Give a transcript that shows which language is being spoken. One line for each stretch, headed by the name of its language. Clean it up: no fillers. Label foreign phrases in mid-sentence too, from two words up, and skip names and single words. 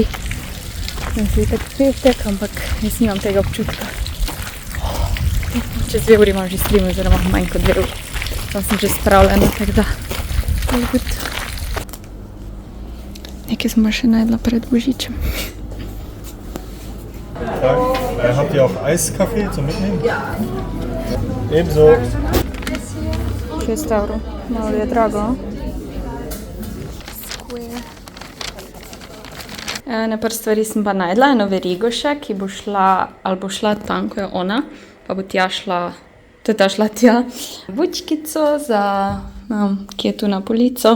Slovenian: Sem si tak petek, ampak jaz nimam tega občutka. Čez 2 uri imam že stream, oziroma manj kot 2 uri. Tam sem že spravljena, tako da je good. Nekaj sem še najedla pred Božičem. Tak,
German: Habt ihr auch Eiskaffee zum Mitnehmen? Ja. Ebenso.
Slovenian: 6 evrov, malo je drago. Ene par stvari sem pa najdla, eno verigo še, ki bo šla, ali bo šla tam, ko je ona, pa bo tja šla, to je ta šla tja, bučkico za, ki je tu na polico.